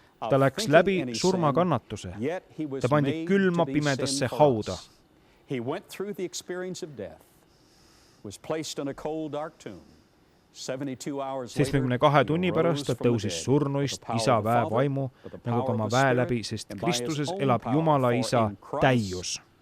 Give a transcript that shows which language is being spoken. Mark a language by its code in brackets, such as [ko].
[et] Ta läks läbi surmakannatuse. Ta pandi külma pimedasse hauda. [en] He went through the experience of death, was placed in a cold, dark tomb. [et] 72 tunni pärast ta tõusis surnuist isa väevaimu, nagu ka oma väe läbi, sest Kristuses elab Jumala isa täius.